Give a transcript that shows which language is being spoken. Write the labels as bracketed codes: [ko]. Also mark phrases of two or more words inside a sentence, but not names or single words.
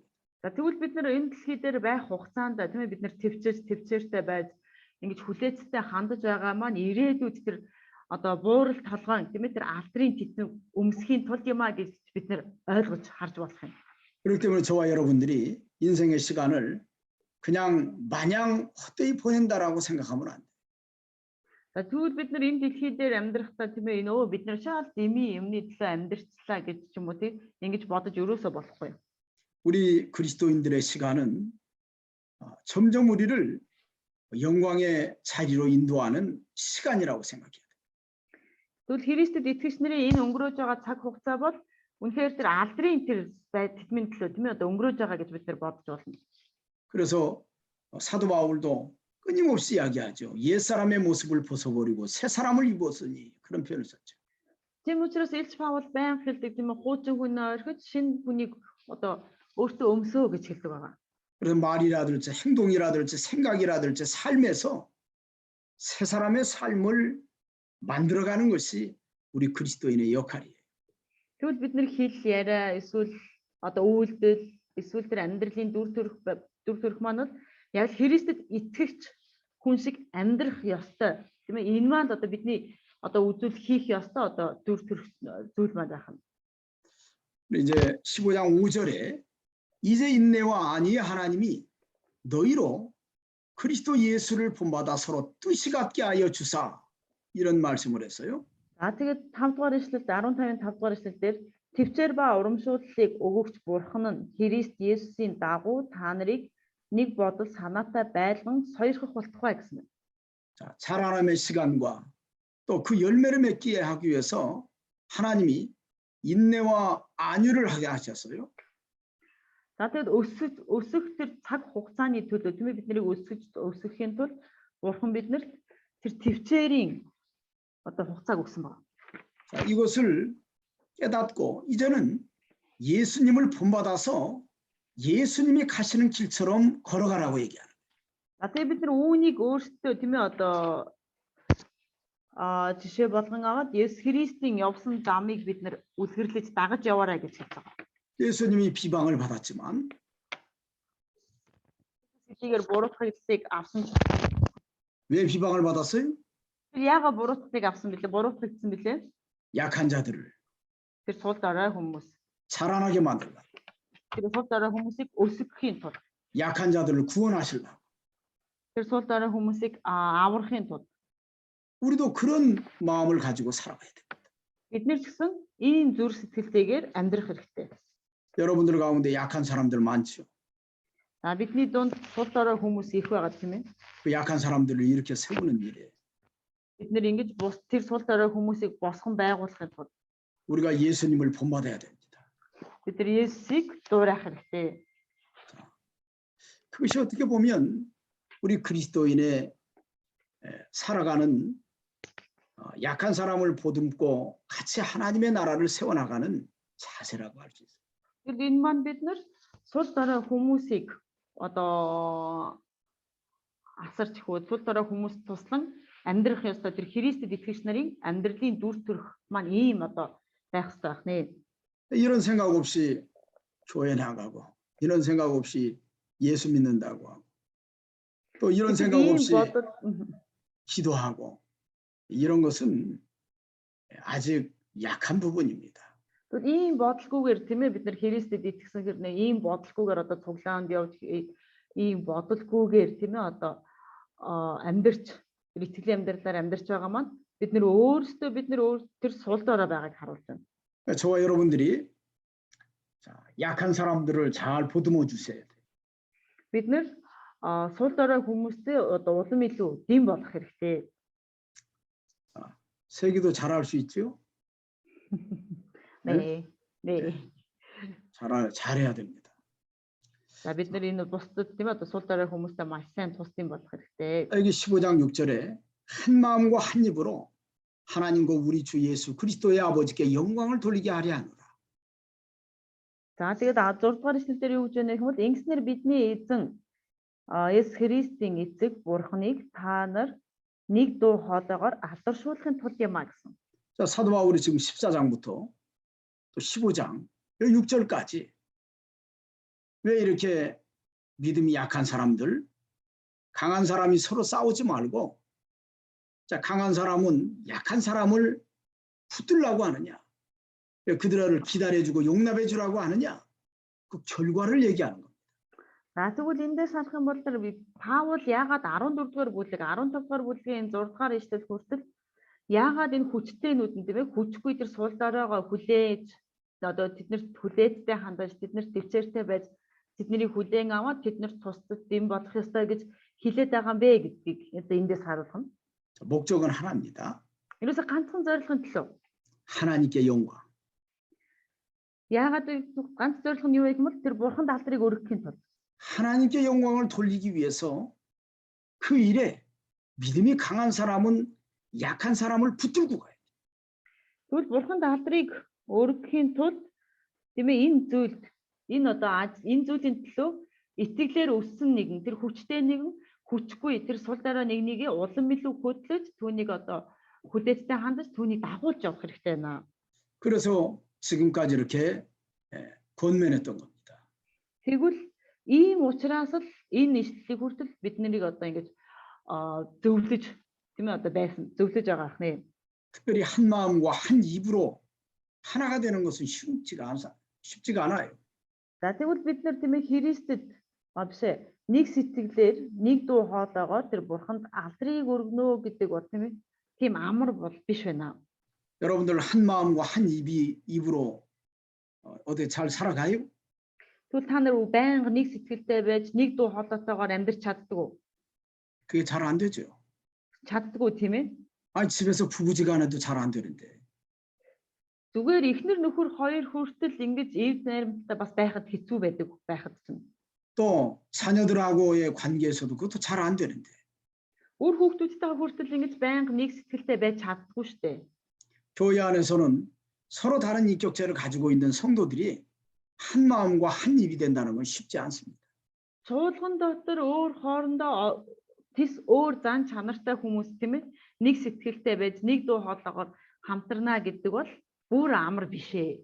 [mn] За тэгвэл бид нар энэ дэлхий дээр байх хугацаанд тийм ээ бид нар төвчээртэй байж ингэж хүлээцтэй хандаж байгаа маань ирээдүйд тэр одоо буурал толгойн тийм ээ тэр алдрын титэм өмсөхийн тулд юм а гэж бид нар ойлгож харж болох юм. [ko] 그렇기 때문에 저와 여러분들이 인생의 시간을 그냥 마냥 헛되이 보낸다라고 생각하면 안 돼요. [mn] За тэгвэл бид нар энэ дэлхий дээр амьдрахдаа тийм ээ нөө бид нар шал дэмий юмны төлөө амьдрчлаа гэж ч юм уу тийм ингэж бодож өрөөсөө болохгүй. [ko] 우리 그리스도인들의 시간은 점점 우리를 영광의 자리로 인도하는 시간이라고 생각해요. [mn] Тэгвэл Христэд итгэгч нарын энэ өнгөрөөж байгаа цаг хугацаа бол үнэхээр тэр алдрын тэр тэтмийн төлөө тийм ээ одоо өнгөрөөж байгаа гэж бид нар бодож байна. [ko] 그래서 사도 바울도 끊임없이 이야기하죠. 옛사람의 모습을 벗어버리고 새 사람을 입었으니 그런 표현을 썼죠. [mn] Тийм учраас Илч Паул баян хэлдэг тийм ээ хуучин хүнээ орхиж шинэ хүнийг одоо өөртөө өмсөө гэж хэлдэг байгаа. [ko] 그래서 말이라든지 행동이라든지 생각이라든지 삶에서 새 사람의 삶을 만들어가는 것이 우리 그리스도인의 역할이에요. [mn] Тэгвэл бид нар хэл яриа эсвэл одоо үйлдэл эсвэл тэр амьдралын дүр төрх маань бол яг Христэд итгэгч хүн шиг амьдрах ёстой. Тийм ээ энэ маань одоо бидний одоо үзүүл хийх ёстой одоо дүр төрх зүйл маань байх нь. [ko] 이제 15장 5절에 이제 인내와 안위의 하나님이 너희로 그리스도 예수를 본받아 서로 뜻이 같게 하여 주사 이런 말씀을 했어요. [mn] За тэгээд 5 дугаар ишлэлд 15-ын 5 дугаар ишлэлдэр төвчээр ба урамшууллыг өгөгч Бурхан нь Христ Есүсийн дагуу та нарыг нэг бодол санаатай байлган соёрхох болтугай гэсэн. [ko] 자, 자라남의 시간과 또 그 열매를 맺게 하기 위해서 하나님이 인내와 안위를 하게 하셨어요. [mn] За тэгээд өсөх тэр цаг хугацааны төлөө тийм ээ бид нарыг өсгөхийн тулд Бурхан биднэрт тэр төвчээрийн одоо хугацааг өгсөн байна. [ko] 자, 이것을 깨닫고 이제는 예수님을 본받아서 예수님이 가시는 길처럼 걸어가라고 얘기하는. [mn] За тэгээд бид нар үүнийг өөрсдөө тийм ээ одоо жишээ болгон аваад Есүс Христийн явсан замыг бид нар үлгэрлэж дагаж яваарай гэж хэлж байгаа. [ko] 예수님이 비방을 받았지만 [mn] Эдгээр буруутгагдсыг авсан. [ko] 왜 비방을 받았어요? [mn] Яагаад буруутгыг авсан бэлээ? Буруутгагдсан бэлээ? [ko] 약한 자들을 [mn] Тэр сул дорой хүмүүс. [ko] 자라나게 만들라. [mn] Тэр сул дорой хүмүүсийг өсгөхийн тулд. [ko] 약한 자들을 구원하시려고. [mn] Тэр сул дорой хүмүүсийг аврахын тулд. [ko] 우리도 그런 마음을 가지고 살아가야 됩니다. [mn] Бид нар ч гэсэн ийм зүрх сэтгэлтэйгээр амьдрах хэрэгтэй. [ko] 여러분들 가운데 약한 사람들 많죠. [mn] За бидний дунд сул дорой хүмүүс их байгаа тийм ээ. [ko] 그 약한 사람들을 이렇게 세우는 일이에요. [mn] Бид нэр ингэж бус тэр сул дорой хүмүүсийг босгон байгуулахын тулд [ko] 우리가 예수님을 본받아야 됩니다. [mn] бид нар Есүсийг дуурайх хэрэгтэй. [ko] 그것이 어떻게 보면 우리 그리스도인의 살아가는 약한 사람을 보듬고 같이 하나님의 나라를 세워나가는 자세라고 할 수 있어요. [mn] Тэгэхээр энэ маань бид нар сул дорой хүмүүсийг одоо асарч хөө сул дорой хүмүүст туслан амьдрах ёстой тэр Христэд итгэгч нарын амьдралын дүр төрх маань ийм одоо байх ёстой байх нэ. [ko] 이런 생각 없이 교회 나가고 이런 생각 없이 예수 믿는다고 하고 또 이런 생각 없이 기도하고 이런 것은 아직 약한 부분입니다. [mn] Тэгвэл ийм бодолгүйгээр тийм ээ бид нар Христэд итгэсэн хэрнээ ийм бодолгүйгээр одоо цуглаанд явж ийм бодолгүйгээр тийм ээ одоо амьдарч итгэлийн амьдралаар амьдарч байгаа маань бид нар өөрсдөө тэр сул дорой байгааг харуулж байна. [ko] 저와 여러분들이 약한 사람들을 잘 보듬어 주셔야 돼요. [mn] Бид нар сул дорой хүмүүстэй одоо улам илүү дэм болох хэрэгтэй. [ko] 세기도 잘할 수 있죠? 네. 네. 잘해야 됩니다. [mn] За бид нар энэ бусдад тийм одоо сул дорой хүмүүстэй маш сайн тусдим болох хэрэгтэй. [ko] 여기 15장 6절에 한 마음과 한 입으로 하나님과 우리 주 예수 그리스도의 아버지께 영광을 돌리게 하려 하노라. [mn] За тэгээд 6 дугаар эшлэлээр юу гэж байна гэвэл ингэснээр бидний эзэн Есүс Христийн эцэг Бурхныг та нар нэг дуу хоолойгоор алдаршуулахын тулд юмаа гэсэн. [ko] 자, 사도 바울이 지금 14장부터 또 15장 6절까지 왜 이렇게 믿음이 약한 사람들, 강한 사람이 서로 싸우지 말고 자, 강한 사람은 약한 사람을 붙들라고 하느냐? 왜 그들을 기다려주고 용납해주라고 하느냐? 그 결과를 얘기하는 겁니다. [mn] За тэгвэл эндээс харах юм бол Паул яагаад 14 дугаар бүлэг 15 дугаар бүлгийн 6 дугаар ишлэл хүртэл яагаад энэ хүчтэйнүүд нь тийм ээ хүчгүй тэр сул доройгоо хүлээж одоо тэднэрт хүлээцтэй хандаж тэднэрт төвчээртэй байж тэднийг хүлээн аваад тэднэрт тусдад дэм болох ёстой гэж хэлээд байгаа юм бэ гэдгийг одоо эндээс харуулна. [ko] 목적은 하나입니다. [mn] Ерөөсө ганцхан зорилгын төлөө. [ko] 하나님께 영광. [mn] яагаад ганц зорилго нь юу вэ гэвэл тэр бурханд алдрыг өргөхийн тулд. [ko] 하나님께 영광을 돌리기 위해서 그 일에 믿음이 강한 사람은 약한 사람을 붙들고 가요. [mn] Тэгвэл бурханд алдрыг өргөхийн тулд тийм ээ энэ зүйлд энэ зүйлийн төлөө итгэлээр өссөн нэгэн тэр хүчтэй нэгэн хүчгүй тэр сул дорой нэгнийг улам илүү хөдлөж түүнийг одоо хүлээцтэй хандаж түүнийг дагуулж явах хэрэгтэй байна. [ko] 그래서 지금까지 이렇게 권면했던 겁니다. [mn] Тэгвэл ийм учраас л энэ ишлэлийг хүртэл бид нарыг одоо ингэж зөвлөж тийм ээ одоо байсан зөвлөж байгаа хэрнээ. [ko] 특별히 한 마음과 한 입으로 하나가 되는 것은 쉽지가 않아요. [mn] За тэгвэл бид нар тийм ээ Христэд бишээ нэг сэтгэлээр нэг дуу хоолойгоор тэр бурханд алдрыг өргөнө гэдэг бол тийм ээ тийм амар бол биш байна. [ko] 여러분들 한 마음과 한 입으로 어디 잘 살아가요? [mn] Тэгвэл та нар байнга нэг сэтгэлтэй байж нэг дуу хоолойтойгоор амьдарч чаддаг уу? [ko] 그게 잘 안 되죠. [mn] Чаддаг уу тийм ээ? [ko] 아니 집에서 부부지간해도 잘 안 되는데. [mn] Зүгээр эхнэр нөхөр хоёр хүртэл ингэж эв найрамдтай бас байхад хэцүү байдаг байхад чинь. [ko] 또 자녀들하고의 관계에서도 그것도 잘 안 되는데. [mn] Өөр хүүхдүүдтэйгээ хүртэл ингэж байнга нэг сэтгэлтэй байж чаддаггүй шүү дээ. [ko] 교회 안에서는 서로 다른 인격체를 가지고 있는 성도들이 한 마음과 한 입이 된다는 건 쉽지 않습니다. [mn] Чуулган дотор өөр хоорондоо тис өөр зан чанартай хүмүүс тийм ээ нэг сэтгэлтэй байж нэг дуу хоолойгоор хамтарна гэдэг бол бүр амар биш ээ.